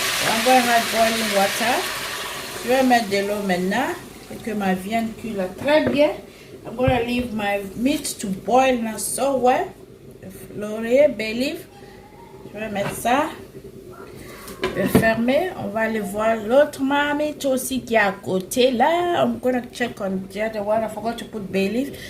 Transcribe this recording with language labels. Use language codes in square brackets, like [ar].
[en] I'm going to add boiling water. [fr] Je vais mettre de l'eau maintenant et que ma viande cuit là très bien. [en] I'm going to leave my meat to boil now so well. Laurier, bay leaf. [fr] Je vais mettre ça. Je vais fermer. On va aller voir l'autre marmite aussi qui est à côté. [en] Là, I'm gonna check on the other one. I forgot to put bay leaf.